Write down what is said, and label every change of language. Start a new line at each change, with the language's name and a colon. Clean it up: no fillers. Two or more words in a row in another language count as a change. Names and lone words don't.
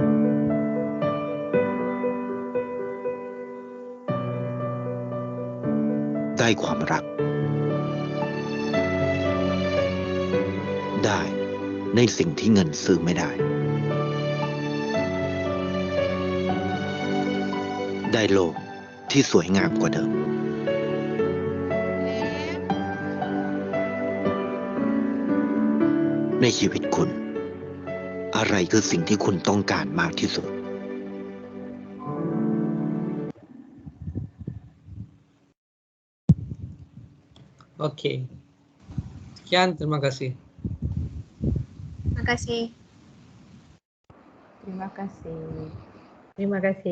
Thai: ได้ความรัก ได้ในสิ่งที่เงินซื้อไม่ได้ ได้โลกที่สวยงามกว่าเดิม ในชีวิตคุณ อะไรคือสิ่งที่คุณต้องการมากที่สุด
Malay: Okey. Sekian, terima kasih. Terima kasih. Terima kasih. Terima kasih.